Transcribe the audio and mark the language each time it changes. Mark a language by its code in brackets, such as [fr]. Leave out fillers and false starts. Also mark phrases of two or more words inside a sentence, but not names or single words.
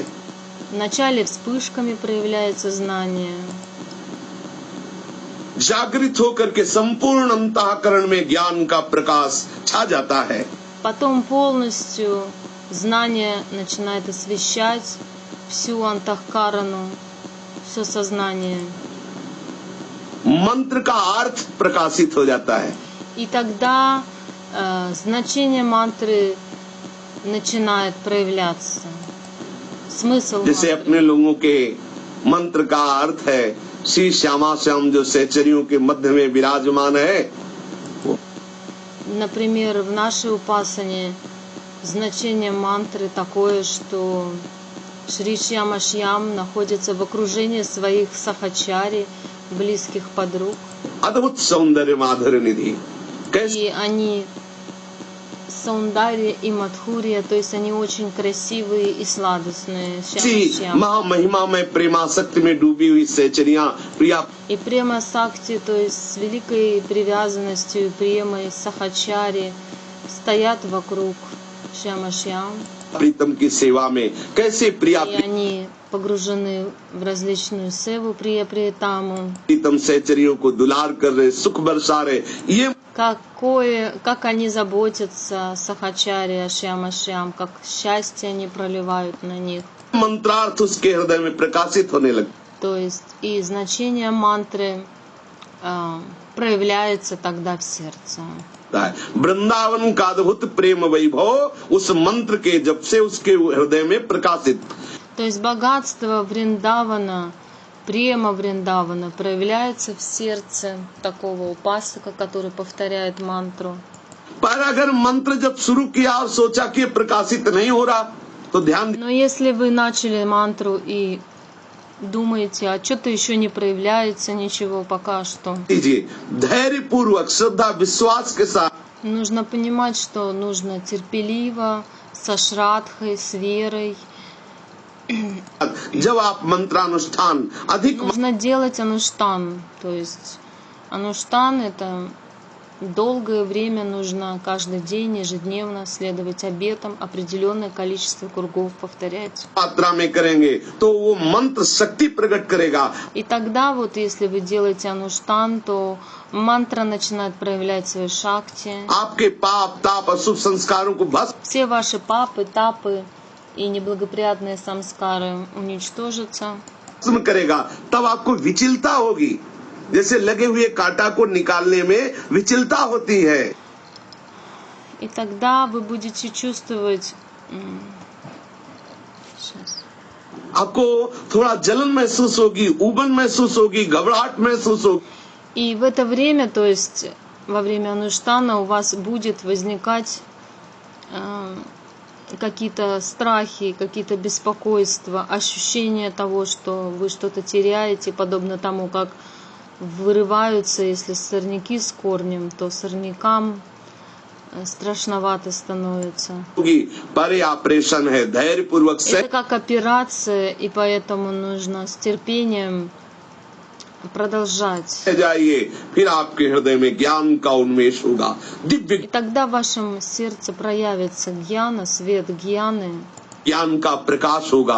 [ru] Вначале вспышками проявляется знание, [hi] जागृत होकर के संपूर्ण अंतःकरण में ज्ञान का प्रकाश छा जाता है। [ru] потом полностью знание начинает освещать всю антахкарану, все сознание. [hi] मंत्र का अर्थ प्रकाशित हो जाता है। [ru] И тогда значение мантры начинает проявляться. Смысл [hi] जैसे [ru] мантры. [hi] अपने लोगों के मंत्र का अर्थ है श्री श्यामा श्याम जो सहचरियों के मध्य में विराजमान है। [ru] Например, в нашей упасане значение мантры такое, что Шри Шьяма Шьям находится в окружении своих сахачари, близких подруг. [hi] अद्भुत सौंदर्य माधुर्य निधि कैसे [ru] И они Саундарья и Мадхурия, то есть они очень красивые и сладостные. Шьяма. [hi] महामहिमा में प्रेमासक्ति में डूबी हुई सहचरियां प्रिया [ru] И [hi] प्रेमा सक्ति, [ru] то есть с великой привязанностью, премой сахачари, стоят вокруг Шьяма Шьям. [hi] प्रीतम की सेवा में कैसे प्रिया [ru] И они погружены в различную севу прия приятаму. [hi] प्रीतम सहचरियों को दुलार कर रहे, सुख बरसा रहे। ये [ru] Как они заботятся, сахачари, Шьяма Шьям, как счастье они проливают на них. [hi] मंत्रार्थ उसके हृदय में प्रकाशित होने लगे। [ru] То есть и значение мантры проявляется тогда в сердце. [hi] वृंदावन का अद्भुत प्रेम वैभव उस मंत्र के जब से उसके हृदय में प्रकाशित। [ru] То есть богатство Вриндавана, према Вриндавана проявляется в сердце такого упасака, который повторяет мантру. [hi] पर अगर मंत्र जब शुरू किया और सोचा कि प्रकाशित नहीं हो रहा तो ध्यान [ru] Но если вы начали мантру и думаете, а что-то еще не проявляется, ничего пока что. [hi] दीजिए, धैर्य पूर्वक श्रद्धा विश्वास के साथ [ru] Нужно понимать, что нужно терпеливо, со шрадхой, с верой. [hi] जब आप मंत्रानुष्ठान अधिक [ru] Нужно делать ануштан. То есть ануштан — это долгое время нужно каждый день, ежедневно следовать обетам, определенное количество кругов повторять. [hi] मात्रा में करेंगे तो वो मंत्र शक्ति प्रकट करेगा। [ru] И тогда вот если вы делаете ануштан, то мантра начинает проявлять свои шакти. [hi] आपके पाप ताप अशुभ संस्कारों को [ru] Все ваши папы, тапы и неблагоприятные самскары уничтожатся. [hi] भस्म करेगा। तब आपको विचलता होगी, जैसे लगे हुए कांटा को निकालने में विचलता होती है। [ru] И тогда вы будете чувствовать... Сейчас. [hi] आपको थोड़ा जलन महसूस होगी, उबन महसूस होगी, घबराहट महसूस होगी। [ru] И в это время, то есть во время ануштана, у вас будет возникать какие-то страхи, какие-то беспокойства, ощущение того, что вы что-то теряете, подобно тому, как вырываются, если сорняки с корнем, то сорнякам страшновато становится. [hi] पर ऑपरेशन है, धैर्य पूर्वक से [ru] Это как операция, и поэтому нужно с терпением продолжать. [hi] जाइए, फिर आपके हृदय में ज्ञान का उन्मेष होगा। [ru] И [hi] दिव्य [ru] тогда в вашем сердце проявится гьяна, свет гьяны, [hi] ज्ञान का प्रकाश होगा।